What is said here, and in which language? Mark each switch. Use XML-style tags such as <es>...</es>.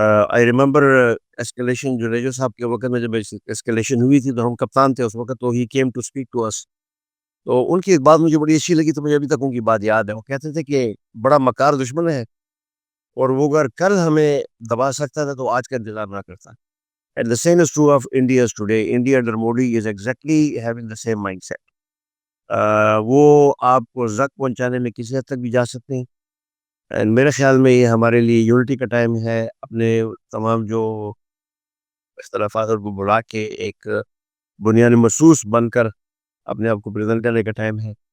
<en>I remember</en> <ur>escalation Junejo صاحب کے وقت میں جب اسکلیشن ہوئی تھی تو ہم کپتان تھے اس وقت، تو</ur> <en>He came to speak to us.</en> <ur>تو ان کی ایک بات مجھے بڑی اچھی لگی، تو مجھے ابھی تک ان کی بات یاد ہے. وہ کہتے تھے کہ بڑا مکار دشمن ہے، اور وہ اگر کل ہمیں دبا سکتا تھا تو آج کا انتظار نہ کرتا.</ur> <en>And the same is true of India today. India under Modi is exactly having the same mindset.</en> <ur>وہ آپ کو زخم پہنچانے میں کسی حد تک بھی جا سکتے ہیں. اینڈ میرے خیال میں یہ ہمارے لیے یونٹی کا ٹائم ہے، اپنے تمام جو اختلافات کو بلا کے ایک بنیاد محسوس بن کر اپنے آپ کو پریزنٹ کرنے کا ٹائم ہے.</ur>